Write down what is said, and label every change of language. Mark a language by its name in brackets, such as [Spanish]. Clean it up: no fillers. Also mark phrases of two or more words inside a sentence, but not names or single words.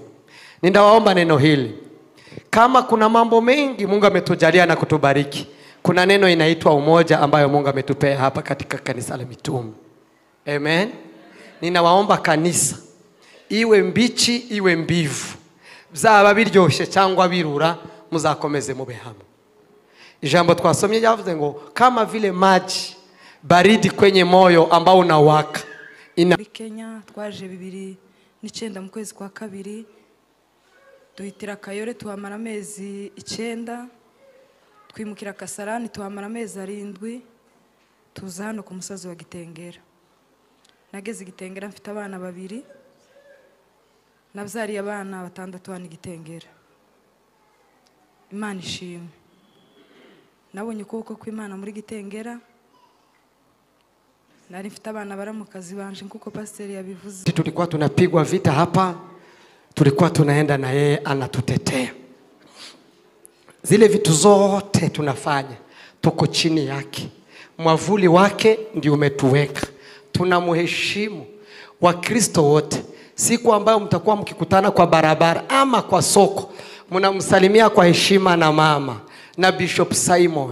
[Swahili] Ninawaomba neno hili. Kama kuna mambo mengi Mungu ametujalia na kutubariki, kuna neno inaitwa umoja ambayo Mungu ametupea hapa katika kanisa la mitume. Amen. Ninawaomba kanisa iwe mbichi iwe mbivu, [Kinyarwanda] byaba biryoshye cyangwa birura, muzakomeze mube hamwe. Ijambo twasomye yavuze ngo [Swahili] kama vile maji baridi kwenye moyo ambao unawaka. [Kinyarwanda] Kenya twaje 2009 mu kwezi kwa kabiri, duhitira Kayore tuhamara amezi 9, twimukira Kasarani tuhamara amezi 7, tuza hano ku musazi wa Gitengera. Nageze Gitengera mfite abana 2, nabyariye abana 6 hano Gitengera. Imana ishimwe. Nabonye ukuboko kw'Imana muri Gitengera. Nari mfite abana baramukazi banje nkuko pastor yabivuze. [Swahili] Tulikuwa tunapigwa vita hapa, tulikuwa tunaenda na yeye anatutetea. Zile vitu zote tunafanya tuko chini yake. Mwavuli wake ndio umetuweka. Tunamheshimu. Wakristo wote, siku ambayo mtakuwa mkikutana kwa barabara ama kwa soko, mnamsalimia kwa heshima na mama na Bishop Simon.